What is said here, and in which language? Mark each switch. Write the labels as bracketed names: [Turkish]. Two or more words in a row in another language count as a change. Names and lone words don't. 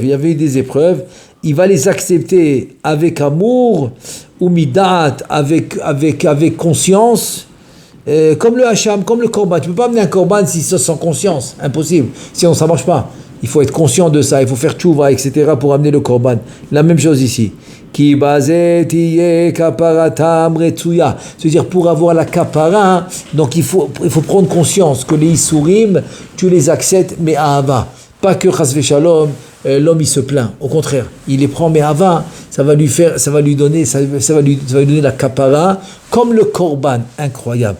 [French] Il y avait eu des épreuves. Il va les accepter avec amour, ou midat, avec conscience, comme le hacham, comme le korban. Tu ne peux pas amener un korban si c'est sans conscience, impossible, sinon ça ne marche pas. Il faut être conscient de ça, il faut faire tchouva, etc. pour amener le korban. La même chose ici. [Hebrew] כי בזאת יהיה כפרתם רצויה. [French] C'est-à-dire pour avoir la kapara, donc il faut prendre conscience que les isurim, tu les acceptes, mais à ahava. Pas que [Hebrew] חס ושלום, [French] l'homme il se plaint. Au contraire, il les prend mais avant, ça va lui donner la kapara comme le korban, incroyable.